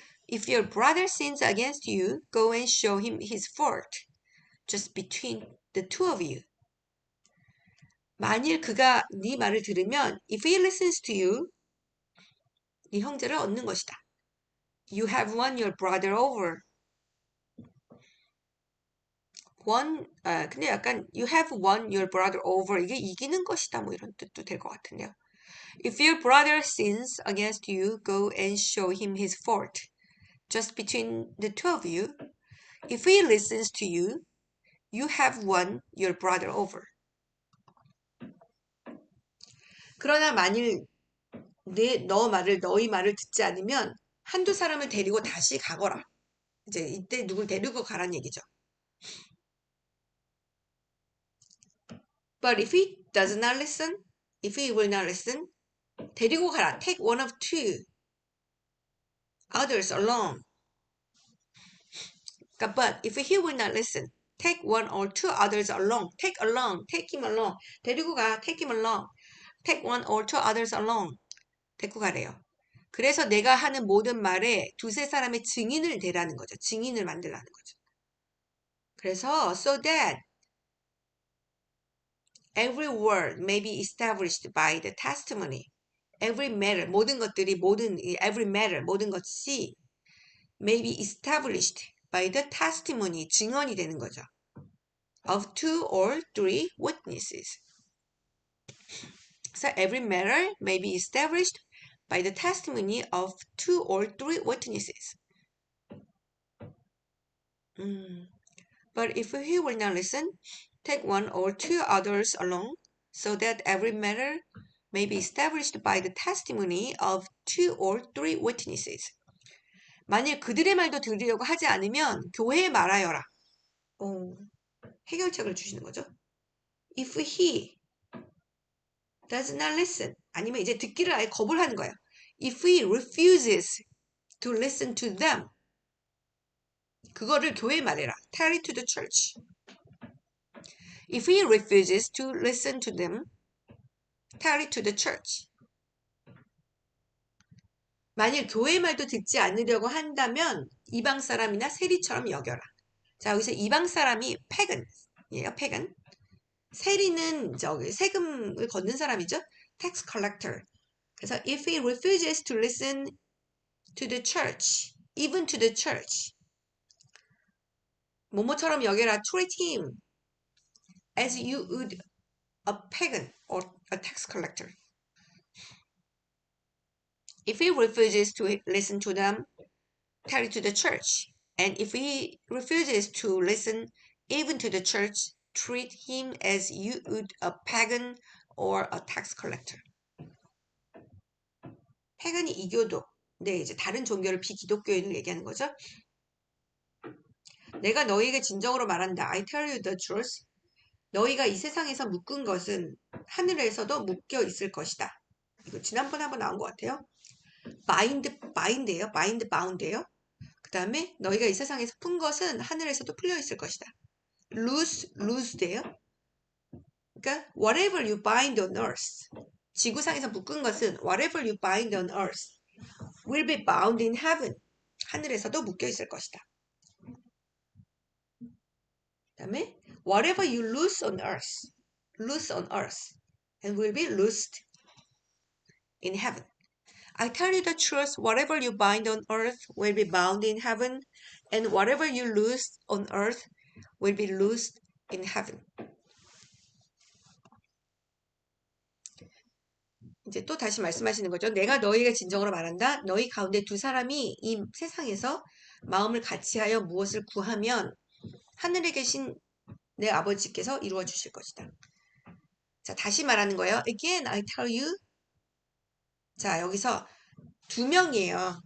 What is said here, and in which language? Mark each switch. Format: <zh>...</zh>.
<en>If your brother sins against you, go and show him his fault. Just between the two of you.</en> <ko>만일 그가 네 말을 들으면</ko> <en>if he listens to you,</en> <ko>네 형제를 얻는 것이다.</ko> <en>You have won your brother over.</en> <ko>근데 약간</ko> <en>you have won your brother over</en> <ko>이게 이기는 것이다 뭐 이런 뜻도 될 것 같은데요.</ko> <en>If your brother sins against you, go and show him his fault. Just between the two of you. If he listens to you, you have won your brother over.</en> <ko>그러나 만일 너희 말을 듣지 않으면 한두 사람을 데리고 다시 가거라. 이제 이때 누굴 데리고 가란 얘기죠.</ko> <en>But if he does not listen, if he will not listen,</en> <ko>데리고 가라.</ko> <en>Take one of two others along. But if he will not listen, take one or two others along. Take him along.</en> <ko>데리고 가.</ko> <en>Take him along. Take one or two others along.</en> <ko>데리고 가래요. 그래서 내가 하는 모든 말에 두세 사람의 증인을 대라는 거죠. 증인을 만들라는 거죠.</ko> <en>그래서 so that every word may be established by the testimony. Every matter,</en> <ko>모든 것이</ko> <en>may be established by the testimony,</en> <ko>증언이 되는 거죠.</ko> <en>Of two or three witnesses. So every matter may be established by the testimony of 2 or 3 witnesses. But if he will not listen, take 1 or 2 others along, so that every matter may be established by the testimony of 2 or 3 witnesses.</en> <ko>만일 그들의 말도 들으려고 하지 않으면 교회에 말하여라. 해결책을 주시는 거죠.</ko> <en>If he does not listen,</en> <ko>아니면 이제 듣기를 아예 거부를 하는 거예요.</ko> <en>If he refuses to listen to them,</en> <ko>그거를 교회에 말해라.</ko> <en>Tell it to the church. If he refuses to listen to them, tell it to the church.</en> <ko>만일 교회 말도 듣지 않으려고 한다면 이방 사람이나 세리처럼 여겨라. 자, 여기서 이방 사람이 pagan이에요.</ko> <en>pagan.</en> <ko>세리는 저기 세금을 걷는 사람이죠.</ko> <en>tax collector. 그래서 if he refuses to listen to the church, even to the church,</en> <ko>뭐뭐처럼 여겨라.</ko> <en>treat him as you would a pagan or a tax collector. If he refuses to listen to them, tell it to the church. And if he refuses to listen even to the church, treat him as you would a pagan or a tax collector.</en> <ko>pagan이 이교도. 네, 이제 다른 종교를 비기독교인을 얘기하는 거죠. 내가 너희에게 진정으로 말한다.</ko> <en>I tell you the truth.</en> <ko>너희가 이 세상에서 묶은 것은 하늘에서도 묶여 있을 것이다. 이거 지난번에 한번 나온 것 같아요. bind예요. bound예요. 그 다음에 너희가 이 세상에서 푼 것은 하늘에서도 풀려 있을 것이다. loose돼요.</ko> <en>그러니까 whatever you bind on earth,</en> <ko>지구상에서 묶은 것은</ko> <en>whatever you bind on earth will be bound in heaven,</en> <ko>하늘에서도 묶여 있을 것이다. 그 다음에</ko> <en>whatever you loose on earth and will be loosed in heaven. I tell you the truth, whatever you bind on earth will be bound in heaven, and whatever you loose on earth will be loosed in heaven.</en> <ko>이제 또 다시 말씀하시는 거죠. 내가 너희에게 진정으로 말한다. 너희 가운데 두 사람이 이 세상에서 마음을 같이하여 무엇을 구하면 하늘에 계신 내 아버지께서 이루어 주실 것이다. 자, 다시 말하는 거예요.</ko> <en>Again, I tell you.</en> <ko>자, 여기서 두 명이에요.</ko>